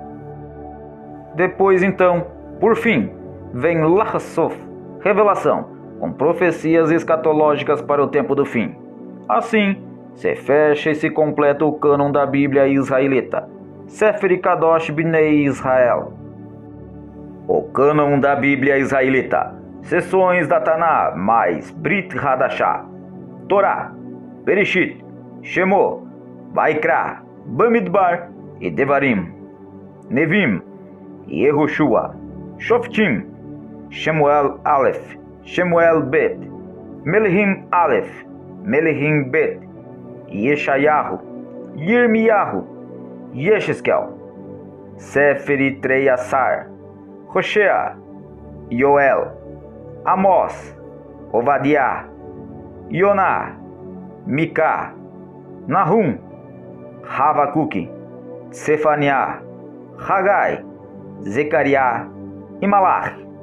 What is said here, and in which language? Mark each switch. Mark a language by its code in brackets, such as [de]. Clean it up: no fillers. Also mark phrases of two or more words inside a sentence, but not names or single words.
[pt] Depois então, por fim, vem Lachasof, revelação, com profecias escatológicas para o tempo do fim. Assim, se fecha e se completa o cânon da Bíblia israelita, [he] ספר קדוש בני ישראל. [pt] O cânon da Bíblia Israelita. Seções da Taná mais [he] ברית חדשה. [pt] Torá, Bereshit, Shemot, Vaikra, Bamidbar e Devarim. Nevim, Yehoshua, Shoftim, Shemuel Aleph, Shemuel Bet, Melehim Aleph, Melehim Bet, Yeshayahu, Yirmiyahu, Yesheskel, Sefer Trei Asar, Hoshea, Yoel, Amós, Ovadiah, Yoná, Miká, Nahum, Havacuque, Sefaniah, Hagai, Zecariah e Malach.